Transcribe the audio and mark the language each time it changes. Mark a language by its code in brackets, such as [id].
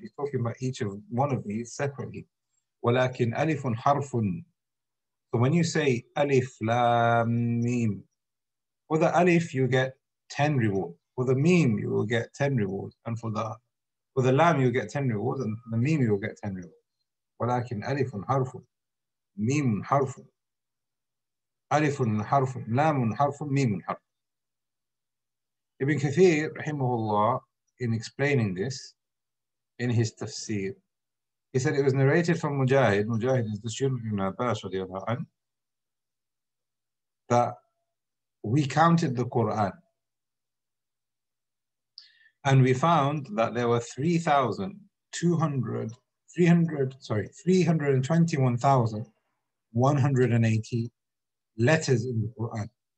[en] He's talking about each of one of these separately. [ar] ولكن ألف حرف. [en] So when you say alif lam mim, for the alif you get 10 rewards. For the mim you will get 10 rewards, and for the lam you get 10 rewards, and for the mim you will get 10 rewards. [ar] ولكن ألف حرف ميم حرف ألف حرف لام حرف ميم حرف. [en] Ibn Kathir rahimahullah, in explaining this in his tafsir, he said it was narrated from Mujahid. Mujahid is the student of Ibn Abbas radiallahu anhu, that we counted the Quran and we found that there were 321,180 letters in the Quran.